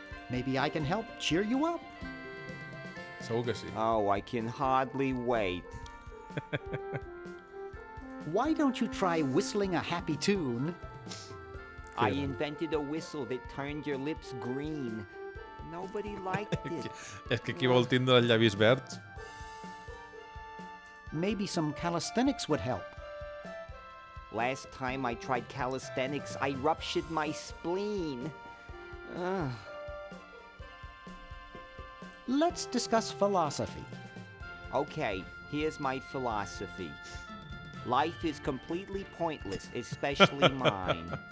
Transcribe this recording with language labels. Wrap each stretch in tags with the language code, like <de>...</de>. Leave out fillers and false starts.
<en>Maybe I can help cheer you up.</en> <ca>Segur que sí.</ca> <en>Oh, I can hardly wait. Why don't you try whistling a happy tune? I invented a whistle that turned your lips green. Nobody liked it.</en> <ca>És que aquí vol tindre els llavis verds.</ca> <en>Maybe some calisthenics would help. Last time I tried calisthenics, I ruptured my spleen. Ugh. Let's discuss philosophy. Okay, here's my philosophy. Life is completely pointless, especially mine.</en>